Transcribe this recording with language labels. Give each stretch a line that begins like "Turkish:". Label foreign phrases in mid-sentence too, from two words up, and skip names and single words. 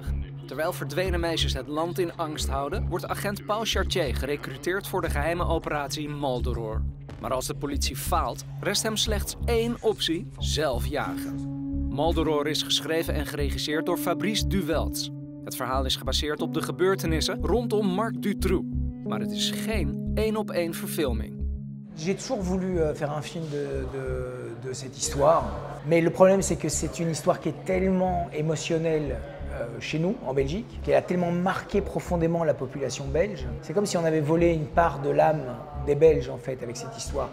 Dutch: Terwijl verdwenen meisjes het land in angst houden, wordt agent Paul Chartier gerecruiteerd voor de geheime operatie Maldoror. Maar als de politie faalt, rest hem slechts één optie: zelf jagen. Maldoror is geschreven en geregisseerd door Fabrice Duvelz. Het verhaal is gebaseerd op de gebeurtenissen rondom Marc Dutroux. Maar het is geen één-op-één verfilming.
French: J'ai toujours voulu faire un film de cette histoire. Mais le problème, c'est que c'est une histoire qui est tellement émotionnelle chez nous, en Belgique, qu'elle a tellement marqué profondément la population belge. C'est comme si on avait volé une part de l'âme des Belges, en fait, avec cette histoire.